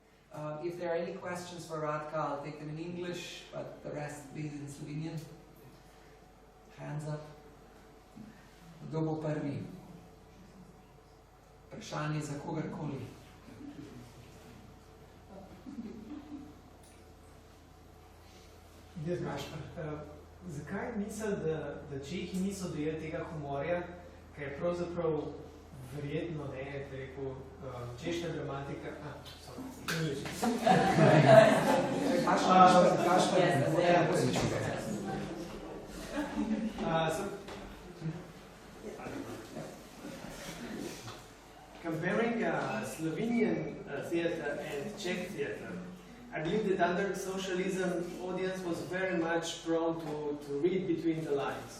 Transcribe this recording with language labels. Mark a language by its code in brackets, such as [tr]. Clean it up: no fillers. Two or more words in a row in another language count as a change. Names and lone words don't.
[en] If there are any questions for Radka, I'll take them in English, but the rest please in Slovenian. Hands up. [sl] Kdo bo prvi? Vprašanje za kogarkoli. Zakaj misel, da Čehi niso dojeli tega humorja, kaj je pravzaprav verjetno, da je rekel, češka dramatika... [en] Comparing Slovenian theatre and Czech theatre, I believe that under socialism, audience was very much prone to read between the lines.